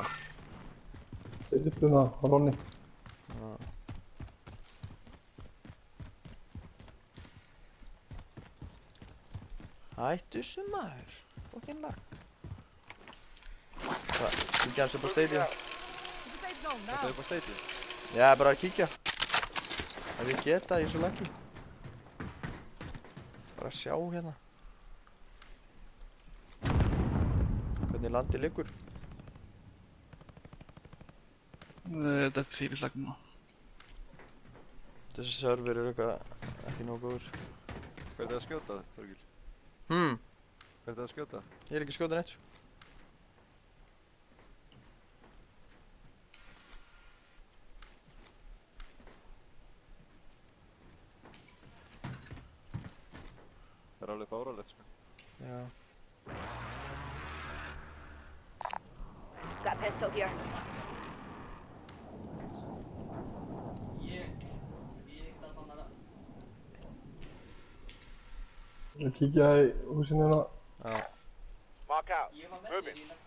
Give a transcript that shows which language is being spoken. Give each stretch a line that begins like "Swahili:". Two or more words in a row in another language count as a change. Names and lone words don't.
Icelandic: Uppuna, Ronni. Hættu þessu maður.
English: Fucking lag. Hvað?
Icelandic: Kíkja hans upp á stadium.
English: To the safe zone
Icelandic: Þetta
English: now.
Icelandic: er upp á stadium. Já, bara að kíkja. Ef ég geta í þessu laggi. Bara að sjá hérna. Hvernig landið liggur. Þetta er fyrir lag núna. Þessi server er eitthvað ekki nógu góður. Hvað er það að skjóta, Þorgil? Hvað er það að skjóta? Ég er ekki skjóta neitt. Það er alveg fárálegt sko. Já.
English: Got pistol here.
Icelandic: Ég kíkja í húsinu hérna. Já.
English: Mark out. Moving.